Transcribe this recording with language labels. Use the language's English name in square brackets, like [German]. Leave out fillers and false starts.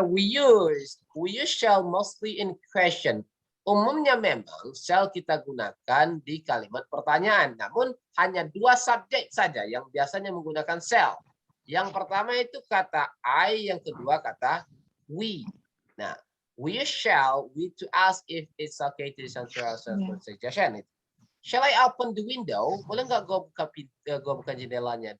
[English] We use shall mostly in question. [Indonesian] Umumnya memang shall kita gunakan di kalimat pertanyaan, namun hanya 2 subjek saja yang biasanya menggunakan shall. Yang pertama itu kata I, yang kedua kata we. [English] Nah, we shall to ask if it's okay to answer our suggestion. Shall I open the window? [Indonesian] Boleh nggak gue buka jendelanya?